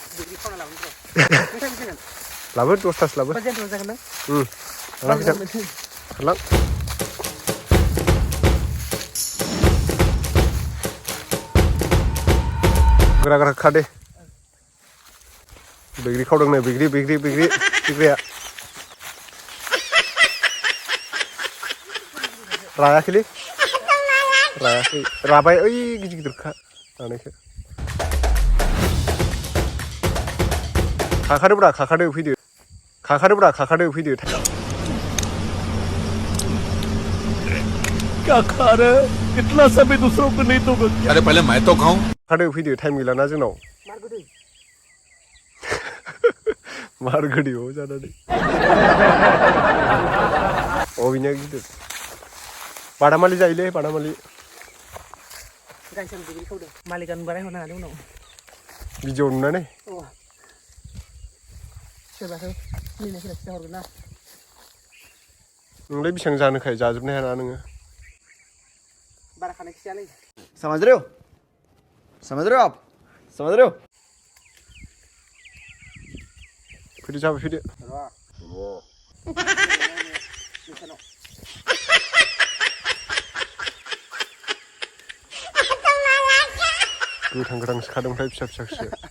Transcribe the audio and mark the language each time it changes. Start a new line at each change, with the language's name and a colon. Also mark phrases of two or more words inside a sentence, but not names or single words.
Bodo: लाबो 10थासो लाबो खारलां गोरा खादे बैग्रि खावदोंनो बैग्रिया रायाखै राबाय ओइ गिदिरखा रानायखौ खाखादो फैदो
Hindi: क्या खा रहे इतना समय दूसरों को नहीं तो अरे पहले मैं तो खाऊं
Bodo: खादो फैदो टाइम गैला ना जोंनाव मार गोदै जानानै बिनिया गिदिर बादामालि जायोलै बादामालि मालिकानो बाराय हरनो हादों उनाव भिडिअ नुनानै नोंलाय बेसेबां जानोखाय जाजोबनो हाया ना नोङो बारा खानाय खियालै
Hindi: समझ रहे हो आप
Bodo: फैदो जाबाय फैदो गोथां सिखादों ओमफ्राय फिसा